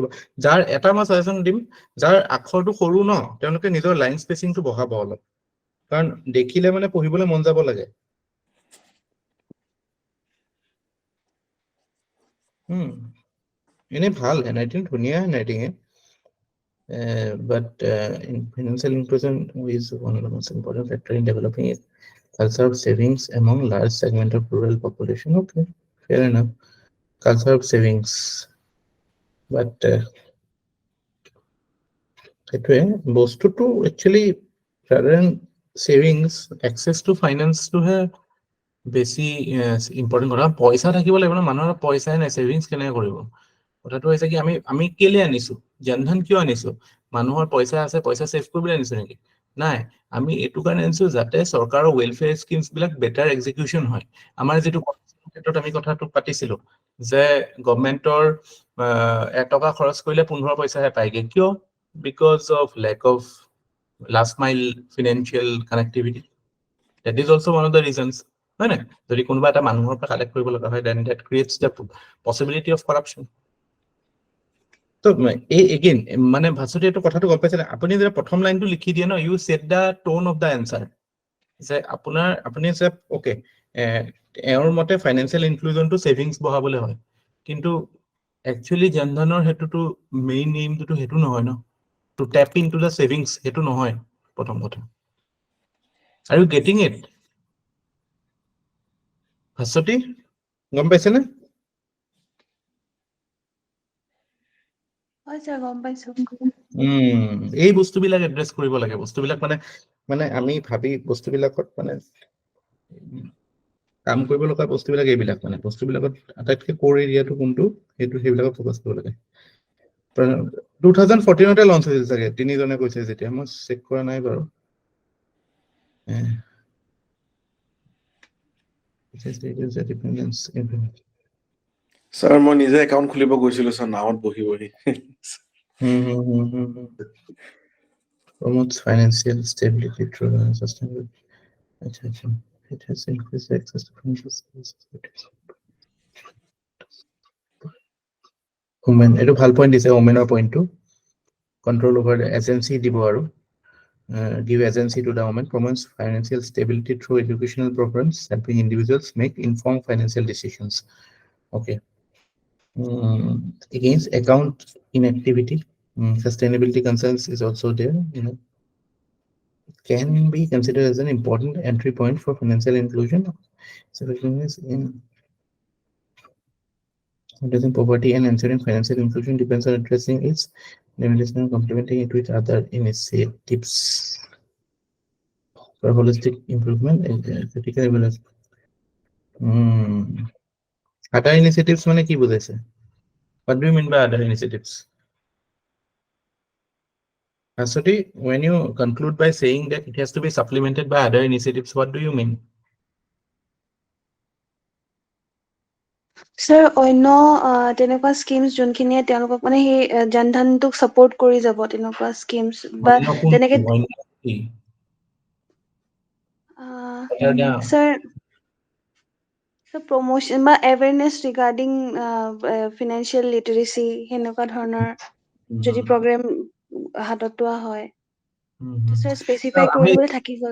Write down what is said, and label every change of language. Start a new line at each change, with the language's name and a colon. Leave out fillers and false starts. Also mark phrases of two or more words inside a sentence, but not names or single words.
Assamese: যাৰ এটা মই ছাজেশ্যন দিম, যাৰ আখৰটো সৰু ন, তেওঁলোকে নিজৰ
English: line spacingটো
Assamese: বঢ়াব অলপ, কাৰণ দেখিলে মানে পঢ়িবলৈ মন যাব লাগে। এনেই ভাল হেণ্ডৰাইটিং, ধুনীয়া হেণ্ডৰাইটিঙে।
English: But in financial inclusion is one of the most important factor in developing a culture of savings among large segment of rural population. Okay, fair enough. Culture of savings, but
Assamese: সেইটোৱে বস্তুটো একচুৱেলি
English: rather than savings, access to finance
Assamese: টোহে বেছি ইম্পৰ্টেণ্ট কথা। পইচা থাকিব লাগিব ন, মানুহৰ পইচাই নাই, ছেভিংছ কেনেকৈ কৰিব? কথাটো হৈছে কি, আমি কেলে আনিছো, জনধন কিয় আনিছো? মানুহৰ পইচা আছে, পইচা ছেভ কৰিবলৈ আনিছো নেকি? নাই, আমি এইটো কাৰণে আনিছো যাতে চৰকাৰৰ
English: welfare schemes
Assamese: বিলাক
English: better execution
Assamese: হয়। আমাৰ যিটো ক্ষেত্ৰত আমি কথাটো পাতিছিলো যে গভমেণ্টৰ এটকা খৰচ কৰিলে 15 পইচাহে পায়গে, কিয়?
English: because of lack of last mile financial connectivity. That is also one of the reasons,
Assamese: হয় নাই? যদি কোনোবা এটা মানুহৰ পৰা কালেক্ট কৰিব লগা হয়,
English: then that creates the possibility of corruption.
Assamese: তো এগেইন মানে ভাস্বতী এইটো কথাটো গম পাইছে, আপুনি যে প্ৰথম লাইনটো লিখি দিয়ে ন,
English: you set the tone of the answer,
Assamese: যে আপুনি যে অ'কে এওঁৰ মতে
English: financial inclusionটো
Assamese: ছেভিংছ বঢ়াবলৈ হয়, কিন্তু একচুৱেলি জনধনৰ সেইটোতো
English: main aimটোতো
Assamese: সেইটো নহয় ন,
English: to tap into the savings,
Assamese: সেইটো নহয় প্ৰথম কথা।
English: Are you getting it?
Assamese: ভাস্বতী গম পাইছেনে? গম পাইছো। এই বস্তুবিলাক এড্ৰেছ কৰিব লাগে, বস্তুবিলাক মানে আমি ভাবি বস্তুবিলাকত মানে কাম কৰিব লগা বস্তুবিলাক এইবিলাক, মানে বস্তুবিলাকত আটাইতকৈ
English: core areaটো
Assamese: কোনটো, সেইবিলাকত ফ'কাছ কৰিব লাগে। 2014 লঞ্চ হৈছিল চাগে, তিনিজনে কৈছে যেতিয়া, মই চেক কৰা নাই বাৰু। স্যাৰ মই নিজে একাউণ্ট খুলিব গৈছিলো স্যাৰ, নাৱত বহি বহি।
English: Promotes financial stability through sustainability. It has increased access to financial services. Women,
Assamese: এইটো ভাল পইণ্ট দিছে, ওমেনৰ পইণ্টটো।
English: control over agency
Assamese: দিব আৰু
English: give agency to the women, promotes financial stability through educational programs, helping individuals make informed financial decisions. Okay. Against account inactivity, sustainability concerns is also there. Can be considered as an important entry point for financial inclusion. So in addressing poverty and ensuring financial inclusion depends on addressing its limitation and complementing it with other initiatives for holistic improvement and critical evaluation. Other initiatives
Assamese: মানে কি বুঝাইছে?
English: What do you mean by other initiatives? Aswati, when you conclude by saying that it has to be supplemented by other initiatives, what do you mean?
Assamese: স্যাৰ অন্য তেনেকুৱা স্কিমছ যোনখিনিয়ে তেওঁলোকক মানে সেই জনধনটোক সাপোৰ্ট কৰি যাব তেনেকুৱা স্কিমছ বা অন্য কোন তেনেকে অন্য কি? স্যাৰ প্ৰমোশন বা
English: awareness regarding financial literacy
Assamese: সেনেকুৱা ধৰণৰ যদি প্ৰগ্ৰেম হাতত লোৱা হয় স্যাৰ স্পেচিফাই কৰি দিবলৈ থাকি গ'ল